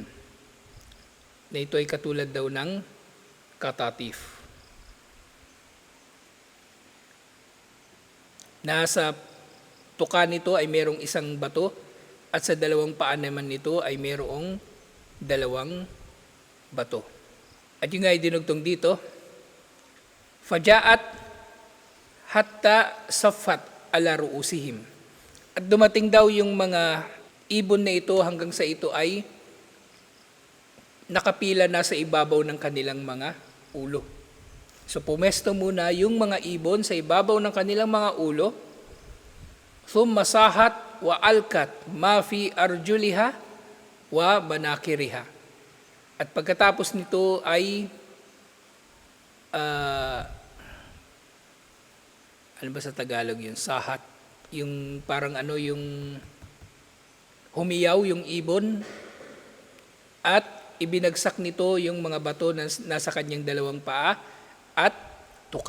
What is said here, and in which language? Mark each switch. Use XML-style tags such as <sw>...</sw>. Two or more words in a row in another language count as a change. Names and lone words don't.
<tl>Na ito ay katulad daw ng khatatif. Nasa tuka nito ay merong isang bato at sa dalawang paa naman nito ay merong dalawang bato. At yung nga ay dinugtong dito,</tl> <ar>فجاءت حتى صفت على رؤوسهم.</ar> <tl>At dumating daw yung mga ibon na ito hanggang sa ito ay nakapila na sa ibabaw ng kanilang mga ulo. So pumesto muna yung mga ibon sa ibabaw ng kanilang mga ulo.</tl> <ar>ثم صاحت وألقت ما في أرجلها ومناقيرها.</ar> <tl>At pagkatapos nito ay ano ba sa Tagalog yun? Sahat. Yung parang yung humiyaw yung ibon at ibinagsak nito yung mga bato na nasa kanyang dalawang paa at tuka.</tl>